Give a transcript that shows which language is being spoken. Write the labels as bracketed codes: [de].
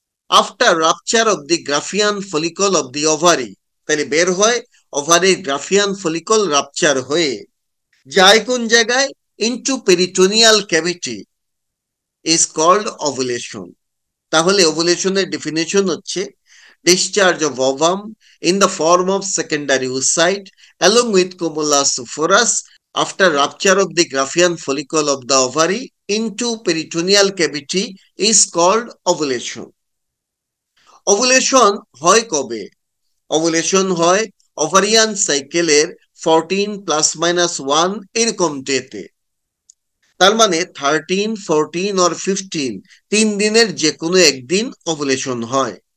[en] after rupture of the Graafian follicle of the ovary, [bn] তাহলে বের হয় ওভারির গ্রাফিয়ান ফলিকল রাপচার হয়ে যায় কোন জায়গায়? [en] Into peritoneal cavity, is called ovulation. [bn] তাহলে ওভুলেশনের ডেফিনেশন হচ্ছে [en] discharge of ovum in the form of secondary oocyte along with cumulus phorus after rupture of the Graafian follicle of the ovary into peritoneal cavity is called ovulation. [bn] Ovulation হয় কবে? Ovulation হয় ovarian সাইকেলের 14 ± 1 এরকম ডেতে। তার মানে 13, 14 or 15 দিনের যে কোনো একদিন ওভুলেশন হয়।